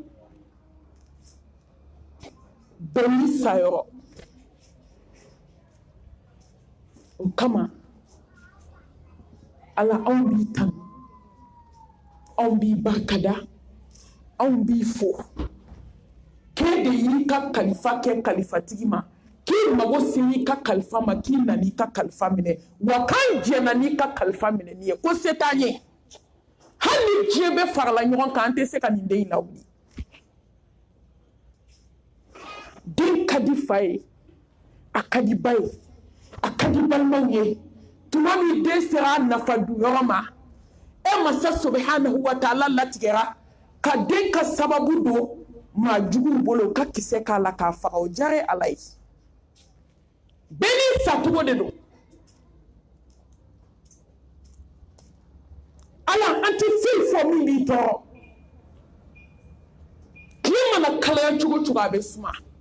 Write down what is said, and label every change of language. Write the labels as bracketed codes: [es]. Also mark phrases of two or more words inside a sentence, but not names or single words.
[bm] bɛɛ n'i sa yɔrɔ o kama ala anw b'i tanu anw b'i barikada anw b'i fo k'e de y'i ka kalifa kɛ kalifatigi ma k'i mago s'i ka kalifa ma k'i nana i ka kalifa minɛ wa k'an jɛnna n'i ka kalifa minɛni ye ko se t'an ye hali ni diɲɛ bɛɛ farala ɲɔgɔn kan an tɛ se ka nin den in lawuli den ka di fa ye a ka di ba ye a ka di balimaw ye tuma min den sera a nafa duyɔrɔ ma e masa [ar] سبحانه وتعالى [bm] latigɛra ka den ka sababu don maa juguw bolo ka kisɛ k'a la k'a faga o diyara ala ye bɛɛ n'i sacogo de don ala an tɛ foyi fɔ min b'i tɔɔrɔ tile mana kalaya cogo cogo a bɛ suma